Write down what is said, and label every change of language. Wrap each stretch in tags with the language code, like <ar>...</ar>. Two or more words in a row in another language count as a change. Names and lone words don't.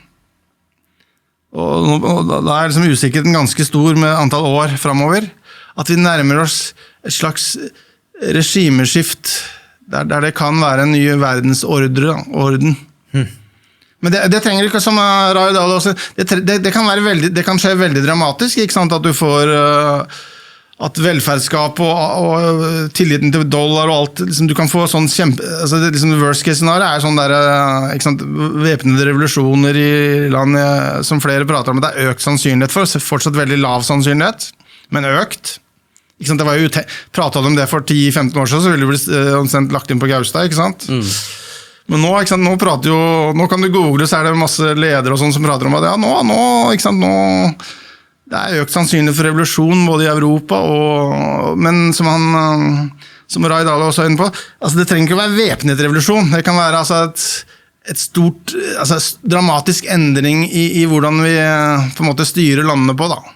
<no>Og da liksom usikkerheten ganske stor med antall år fremover, at vi nærmer oss et slags regimeskift, der det kan være en ny verdensorden. Men det trenger ikke som Roy Dahl også, det kan skje veldig dramatisk, ikke sant, at du får at velferdsskap og tilliten til dollar og alt, liksom, du kan få sånn altså det liksom</no> <en>worst case scenario</en> <no>sånn der, ikke sant, væpnede revolusjoner i land som flere prater om, det økt sannsynlighet for, fortsatt veldig lav sannsynlighet, men økt. Ikke sant, det var jo pratet om det for 10-15 år siden, så ville det bli omsendt lagt inn på Gaustad, ikke sant? Men nå, ikke sant, nå kan du google, så det masse ledere og sånn som prater om at ikke sant, det økt sannsynlig for revolusjon både i Europa men som Roy Dahl også inne på, altså det trenger ikke å være væpnet revolusjon, det kan være altså et stort, altså dramatisk endring i hvordan vi på en måte styrer landene på da.</no>